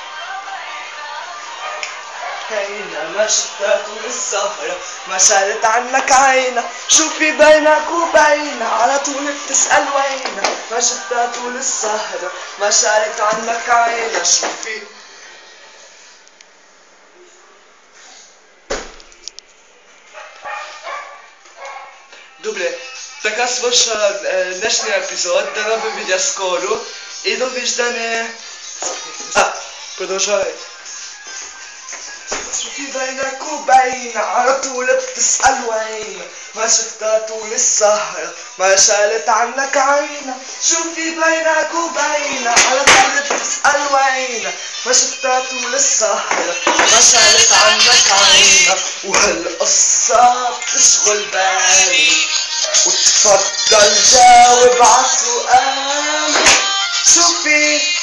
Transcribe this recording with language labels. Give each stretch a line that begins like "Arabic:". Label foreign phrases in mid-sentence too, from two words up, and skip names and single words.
Arabic: ما شفتها طول السهرة ما شالت عنك عينها شوفي بينك وبينها على طول بتسأل وينها ما شفتها طول السهرة ما شالت عنك عينها شوفي Dobre,
Bulgarian: така свърша днешния епизод, да ви видя скоро и довиждане. Продължавай.
Arabic: شوفي بينك وبينها على طول بتسأل وينها ما شفتها طول السهرة ما شالت عنك عينها شوفي بينك وبينها على طول بتسأل وينها ما شفتها طول السهرة ما شالت عنك عينها وهالقصة بتشغل بالي وتفضل جاوب عالسؤال شوفي